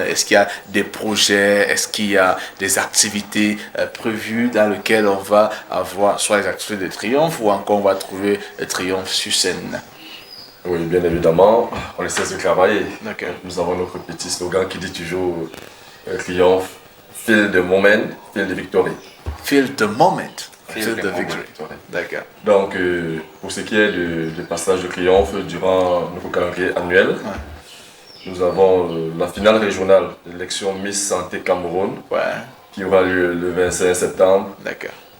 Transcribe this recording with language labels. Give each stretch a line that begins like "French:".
French: Est-ce qu'il y a des projets? Est-ce qu'il y a des activités prévues dans lesquelles on va avoir soit les activités de Triomphe ou encore on va trouver Triomphe sur scène? Oui, bien évidemment, on essaie de travailler. Nous avons notre petit slogan qui dit toujours Triomphe,
English: feel the moment, feel the victory. Feel the moment, feel the victory.
French: D'accord. Donc, pour ce qui est du passage de Triomphe durant notre calendrier annuel, nous avons la finale régionale de l'élection Miss Santé Cameroun qui aura lieu le 25 septembre. D'accord.